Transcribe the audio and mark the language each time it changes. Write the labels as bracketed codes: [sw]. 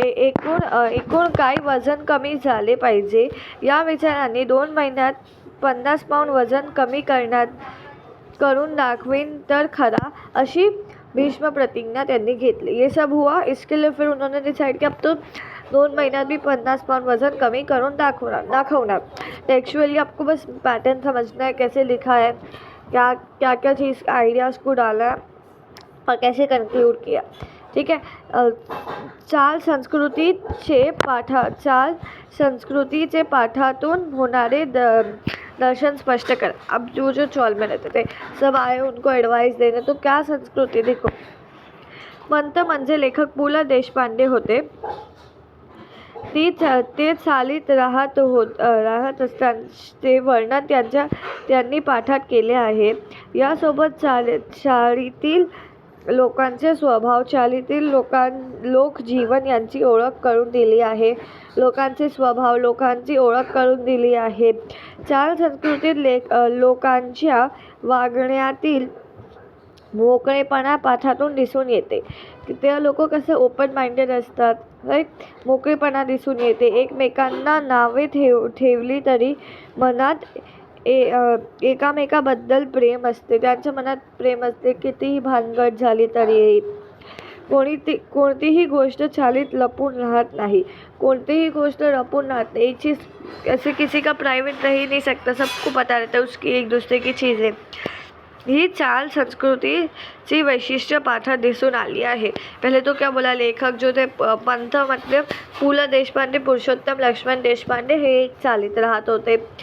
[mr] एकूण काय वजन कमी झाले पाहिजे या विचारांनी 2 महिन्यात 50 पाऊंड वजन कमी करून दाखवीन तर खरा, अशी भीष्म प्रतिज्ञा त्यांनी घेतली. [hi] ये सब हुआ, इसके लिए फिर उन्होंने डिसाइड किया अब तो 2 महीना भी 50 पाउंड वजन [mr] कमी करून दाखवणार. [hi] टेक्स्चुअली आपको बस पैटर्न समझना है, कैसे लिखा है, क्या चीज़ आइडियाज़ को डाला है और कैसे कंक्लूड किया. [mr] ठीक है, चाल संस्कृतीचे पाठातून होणारे दर्शन स्पष्ट कर. [hi] अब जो चौल में रहते थे सब आए उनको एडवाइस देने, तो क्या संस्कृती. देखो, [mr] पंत म्हणजे लेखक पु ल देशपांडे होते. ते चालीत राहत असतानाचे वर्णन त्यांनी पाठात केले आहे. यासोबत चाळीतील लोकांचे स्वभाव, चालीतील लोकजीवन यांची ओळख करून दिली आहे. लोकांचे स्वभाव, लोकांची ओळख करून दिली आहे. चाल संस्कृतीत लोकांच्या वागण्यातील मोकळेपणा पाठातून दिसून येते. ते लोक कसे ओपन माइंडेड असतात, राईट, मोकळेपणा दिसून येते. एकमेकांना नावे ठेवली तरी मनात एकामेकाबद्दल प्रेम असते. त्यांच्या मनात प्रेम असते, कितीही भानगड झाली तरी. कोणतीही गोष्ट चालीत लपून राहत नाही. कोणतीही गोष्ट लपून राहत नाही. [hi] एक चीज़ ऐसे किसी का प्राइवेट रह ही नहीं सकता, सबको पता रहता है उसकी एक दूसरे की चीज़ें. [mr] ही चाल संस्कृतीची वैशिष्ट्य पाठात दिसून आली आहे. [hi] पहले तो क्या बोला, लेखक जो थे पंथ मतलब पु ल देशपांडे, पुरुषोत्तम लक्ष्मण देशपांडे, [mr] हे एक चालीत राहत होते.